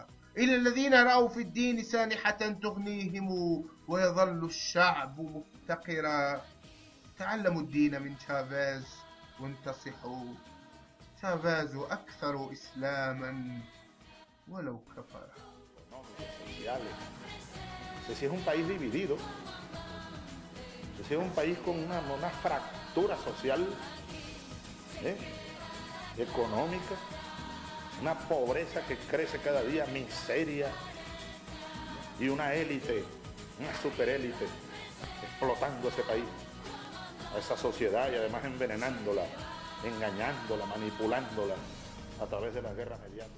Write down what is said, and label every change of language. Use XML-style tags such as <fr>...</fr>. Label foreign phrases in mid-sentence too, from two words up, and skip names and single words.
<ar>إلى الذين رأوا في الدين سانحة تغنيهم ويظل الشعب مفتقرا. تعلموا الدين من شافاز وانتصحوا. شافاز أكثر إسلاما ولو كفر.</ar> <es>No sé si es un país dividido, no sé si es un país con una fractura social, económica, una pobreza que crece cada día, miseria y una élite, una superélite explotando ese país, a esa sociedad y además envenenándola, engañándola, manipulándola a través de la guerra mediática.</es>